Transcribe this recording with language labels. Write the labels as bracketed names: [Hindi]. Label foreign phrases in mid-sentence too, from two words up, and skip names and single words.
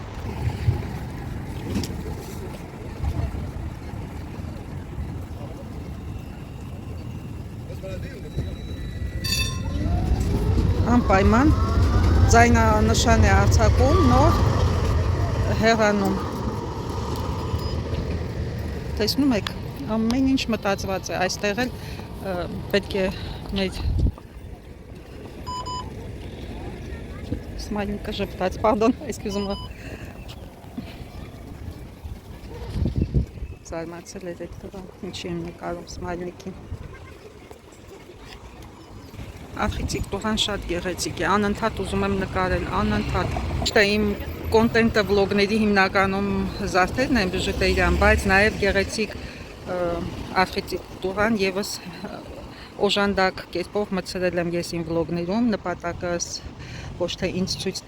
[Armenian] Անպայման ձայնանշան է արձակում, նոր հեռանում։ Տեսնում եք, ամեն ինչ մտածված է, այստեղ էլ պետք է մեր Սմայլիկը ժպտաց, [French] pardon, excuse-moi։ [Armenian] Զարմացել էր այդ տղան, ինչի եմ նկարում Սմայլիկին։ Ախիցիկ տղան շատ գեղեցիկ է, անընդհատ ուզում եմ նկարել, անընդհատ։ Չէ, իմ կոնտենտը վլոգների հիմնականում զարդերն են բժշկերյան, բայց նաև գեղեցիկ ախիցիկ տղան եւս օժանդակ կերպով մտցրել եմ ես իմ վլոգներում, նպատակս ոչ թե ինձ ցույց